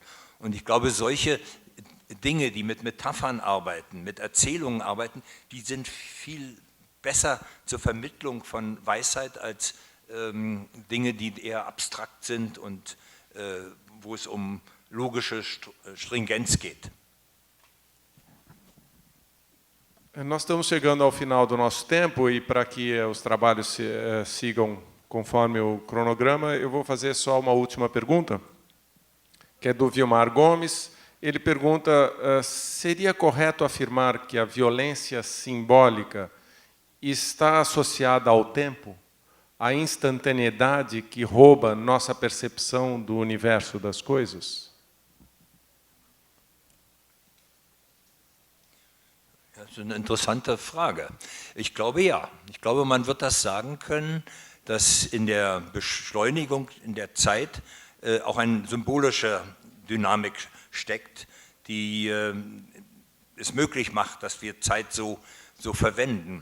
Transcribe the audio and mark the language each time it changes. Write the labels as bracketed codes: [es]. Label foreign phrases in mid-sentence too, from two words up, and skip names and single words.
[de] Und ich glaube, solche Dinge, die mit Metaphern arbeiten, mit Erzählungen arbeiten, die sind viel besser zur Vermittlung von Weisheit als Dinge, die eher abstrakt sind und wo es um logische Stringenz geht. [pt] Nós estamos chegando ao final do nosso tempo e para que os trabalhos sigam conforme o cronograma. Eu vou fazer só uma última pergunta, que é do Vilmar Gomes. Ele pergunta, seria correto afirmar que a violência simbólica está associada ao tempo, à instantaneidade que rouba nossa percepção do universo das coisas? [de] Das ist eine interessante Frage. Ich glaube ja. Ich glaube, man wird das sagen können, dass in der Beschleunigung in der Zeit auch eine symbolische Dynamik steckt, die es möglich macht, dass wir Zeit so verwenden.